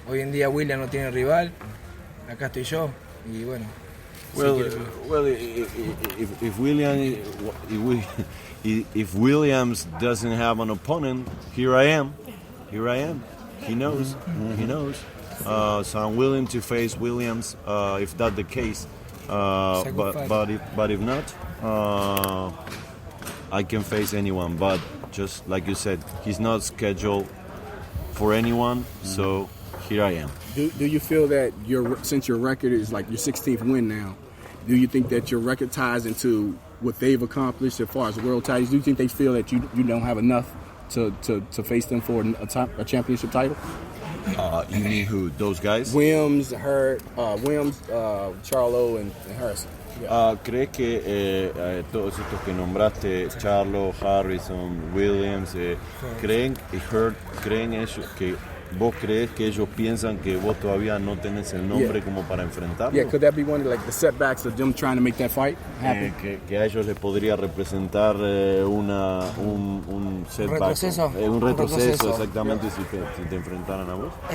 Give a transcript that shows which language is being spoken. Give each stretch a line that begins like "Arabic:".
Spanish: Hoy en día William no tiene rival, acá estoy yo y bueno.
English: If Williams doesn't have an opponent, here I am. He knows. He knows. So I'm willing to face Williams if that's the case. But if not, I can face anyone. But just like you said, he's not scheduled for anyone, so here I am. Do you feel that since your record is like your 16th win now, do you think that your record ties into what they've accomplished as far as world titles? Do you think they feel that you don't have enough to face them for a championship title? You mean who? Those guys? Williams, Charlo, and Harrison.
Spanish: ¿Crees que todos estos que nombraste, Charlo, Harrison, Williams, creen ellos que vos crees que ellos piensan que vos todavía no tenés el nombre como para enfrentarlo?
English: Yeah, could that be one of the setbacks of them trying to make that fight happen?
Spanish: Que a ellos les podría representar un setback, un retroceso exactamente si te enfrentaran a vos.